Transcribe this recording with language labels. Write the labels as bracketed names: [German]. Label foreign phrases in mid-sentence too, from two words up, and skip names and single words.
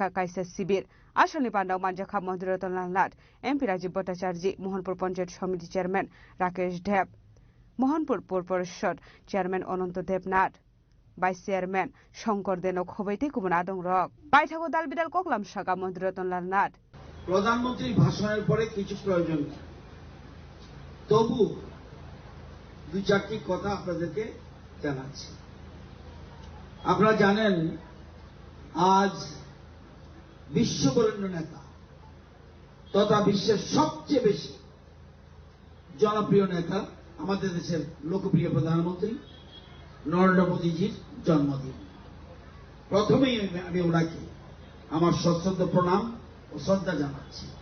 [Kok Borok] kaisa sibir ashoni pandau manjaka Mantri Ratan Lal Nat MP Rajiv Bhattacharya Mohanpur Panchayat Samiti Chairman Rakesh Deb Mohanpur Pur Parishad Chairman Ananto Debnath [English] Vice Chairman [Kok Borok] Shankar Denok hobaite kubun adong rok baithago dalbidal koklam saka Mantri Ratan Lal Nat [Bangla] প্রধানমন্ত্রীর ভাষণের পরে কিছু প্রয়োজন তবু দুই চারটি কথা আপনাদেরকে জানাচ্ছি আপনারা জানেন আজ বিশ্ববরেণ্য নেতা তথা বিশ্বের সবচেয়ে বেশি জনপ্রিয় নেতা আমাদের দেশের লোকপ্রিয় প্রধানমন্ত্রী নরেন্দ্র মোদীজির জন্মদিন প্রথমেই আমি ওনাকে আমার সশ্রদ্ধ প্রণাম ও শ্রদ্ধা জানাচ্ছি